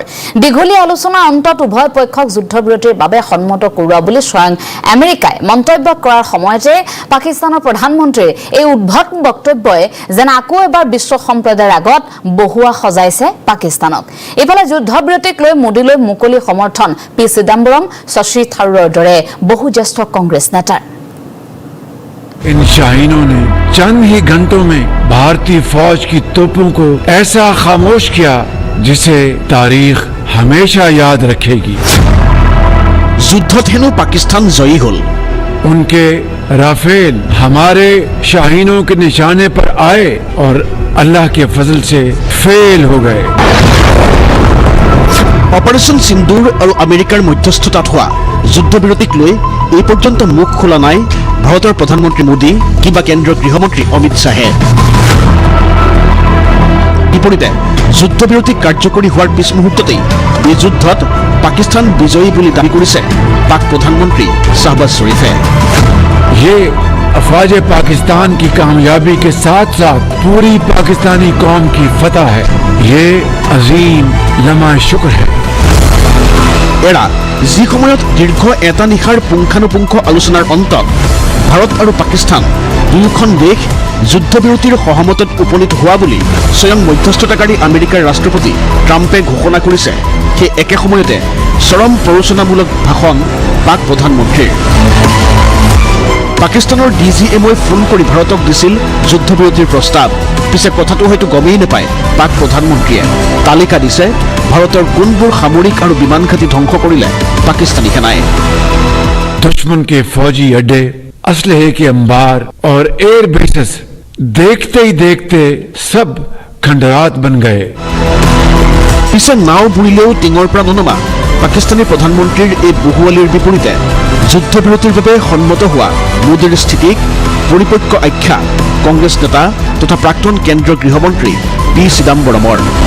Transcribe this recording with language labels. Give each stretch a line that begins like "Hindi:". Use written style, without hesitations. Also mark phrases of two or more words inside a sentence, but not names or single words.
Assamese: দীঘলীয়া আলোচনাৰ অন্তত উভয় পক্ষক যুদ্ধবিৰতিৰ বাবে সন্মত কৰোৱা বুলি স্বয়ং আমেৰিকাই মন্তব্য কৰাৰ সময়তে পাকিস্তানৰ প্ৰধানমন্ত্ৰীৰ এই উদ্ভট বক্তব্যই যেন আকৌ এবাৰ বিশ্ব সম্প্ৰদায়ৰ আগত বহুৱা সজাইছে পাকিস্তানক। ইফালে যুদ্ধবিৰতিক লৈ মোদীলৈ মুকলি সমৰ্থন পি চিদাম্বৰম, শশী থাৰুৰৰ দৰে বহু জ্যেষ্ঠ কংগ্ৰেছ নেতাৰ।
Urdu: ان شاہینوں نے چند ہی گھنٹوں میں بھارتی فوج کی توپوں کو ایسا خاموش کیا جسے تاریخ ہمیشہ یاد رکھے گی.
Assamese: যুদ্ধত হেনো পাকিস্তান জয়ী হল।
Urdu: ان کے رافیل ہمارے شاہینوں کے نشانے پر آئے اور اللہ کے فضل سے فیل ہو گئے.
Assamese: অপাৰেশ্যন সিন্দুৰ আৰু আমেৰিকাৰ মধ্যস্থতাত হোৱা যুদ্ধবিৰতিক লৈ এই পৰ্যন্ত মুখ খোলা নাই ভাৰতৰ প্ৰধানমন্ত্ৰী মোদী কিংবা কেন্দ্ৰীয় গৃহমন্ত্ৰী অমিত শ্বাহে। বিপৰীতে যুদ্ধবিৰতি কাৰ্যকৰী হোৱাৰ পিছ মুহূৰ্ততেই এই যুদ্ধত পাকিস্তান বিজয়ী বুলি দাবী কৰিছে পাক প্ৰধানমন্ত্ৰী শাহবাজ শৰীফে।
Urdu: یہ افواج پاکستان کی کامیابی کے ساتھ ساتھ پوری پاکستانی قوم کی فتح ہے. یہ عظیم لمحہ شکر ہے.
Assamese: এৰা যি সময়ত দীৰ্ঘ এটা নিশাৰ পুংখানুপুংখ আলোচনাৰ অন্তত ভাৰত আৰু পাকিস্তান দুয়োখন দেশ যুদ্ধবিৰতিৰ সহমতত উপনীত হোৱা বুলি স্বয়ং মধ্যস্থতাকাৰী আমেৰিকাৰ ৰাষ্ট্ৰপতি ট্ৰাম্পে ঘোষণা কৰিছে, সেই একে সময়তে চৰম প্ৰৰোচনামূলক ভাষণ পাক প্ৰধানমন্ত্ৰীৰ। পাকিস্তানৰ DGMOই ফোন কৰি ভাৰতক দিছিল যুদ্ধবিৰতিৰ প্ৰস্তাৱ। পিছে কথাটো হয়তো গমেই নাপায় পাক প্ৰধানমন্ত্ৰীয়ে। তালিকা দিছে ভাৰতৰ কোনবোৰ সামৰিক আৰু বিমান ঘাটি ধ্বংস কৰিলে পাকিস্তানী সেনাই।
Urdu: دشمن کے فوجی اڈے، اسلحے کے انبار اور
English: air bases
Urdu: دیکھتے ہی دیکھتے سب کھنڈرات بن گئے.
Assamese: পিছে নাও বুৰিলেও টিঙৰ পৰা ননমা পাকিস্তানী প্ৰধানমন্ত্ৰীৰ এই বহুৱালিৰ বিপৰীতে যুদ্ধবিৰতিৰ বাবে সন্মত হোৱা মোদীৰ স্থিতিক পৰিপক্ক আখ্যা কংগ্ৰেছ নেতা তথা প্ৰাক্তন কেন্দ্ৰীয় গৃহমন্ত্ৰী পি চিদাম্বৰমৰ।